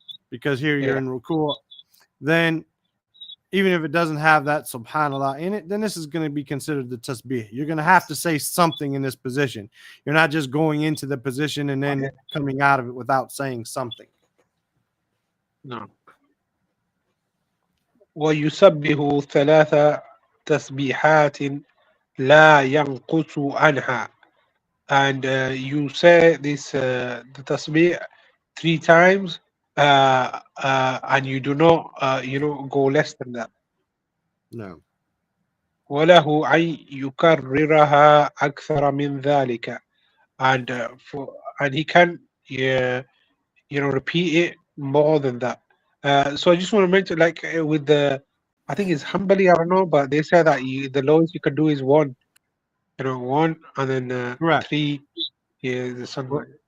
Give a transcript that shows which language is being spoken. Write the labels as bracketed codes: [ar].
[en] Because here you're in rukoo, then even if it doesn't have that subhanallah in it, then this is going to be considered the tasbih. You're going to have to say something in this position. You're not just going into the position and then coming out of it without saying something. No. [ar] ويسبح 3 تسبيحات لا ينقص عنها. [en] And you say this the tasbih 3 times and you do not go less than that. No. [ar] وله أن يكررها أكثر من ذلك. [en] And and he can repeat it more than that. So I just want to mention, like with the, I think it's Hanbali, I don't know, but they say that the lowest you can do is 1, 1 and then Correct. 3. Yeah, the something.